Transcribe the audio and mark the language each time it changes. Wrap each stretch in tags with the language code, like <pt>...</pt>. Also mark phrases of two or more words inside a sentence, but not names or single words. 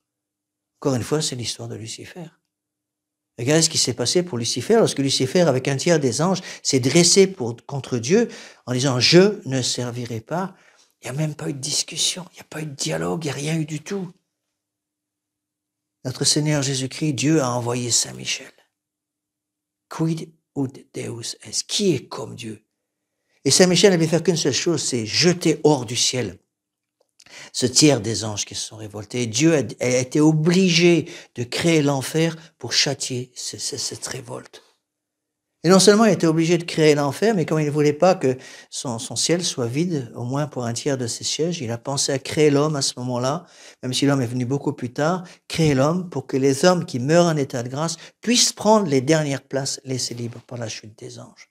<fr>Encore une fois, c'est l'histoire de Lucifer. Regardez ce qui s'est passé pour Lucifer, lorsque Lucifer, avec un tiers des anges, s'est dressé contre Dieu en disant « je ne servirai pas ». Il n'y a même pas eu de discussion, il n'y a pas eu de dialogue, il n'y a rien eu du tout. Notre Seigneur Jésus-Christ, Dieu a envoyé Saint Michel.</fr> <la>Quid ut Deus est?</la> <fr>Qui est comme Dieu? Et Saint Michel n'avait fait qu'une seule chose, c'est jeter hors du ciel ce tiers des anges qui se sont révoltés. Dieu a été obligé de créer l'enfer pour châtier cette révolte. Et non seulement il a été obligé de créer l'enfer, mais comme il ne voulait pas que son ciel soit vide, au moins pour un tiers de ses sièges, il a pensé à créer l'homme à ce moment-là, même si l'homme est venu beaucoup plus tard, créer l'homme pour que les hommes qui meurent en état de grâce puissent prendre les dernières places laissées libres par la chute des anges.</fr>